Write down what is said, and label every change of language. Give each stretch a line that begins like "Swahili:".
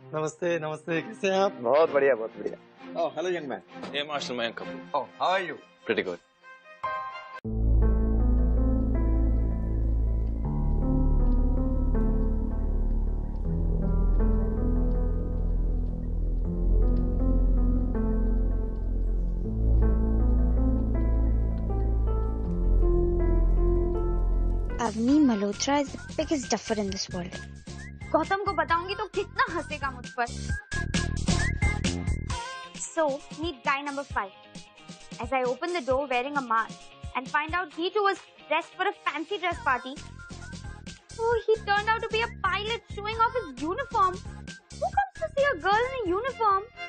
Hindi: नमस्ते नमस्ते, कैसे हैं आप? बहुत बढ़िया बहुत बढ़िया।
English: Oh hello young man. Hey, Marshal Mayank Kapoor. Oh how are you? Pretty good. Avni Malhotra is the biggest duffer in this world.
Hindi: Gautam को बताऊंगी तो कितना हंसेगा मुझ पर।
English: So, meet guy number 5. As I open the door wearing a mask and find out he too was dressed for a fancy dress party. Oh, he turned out to be a pilot showing off his uniform. Who comes to see a girl in a uniform?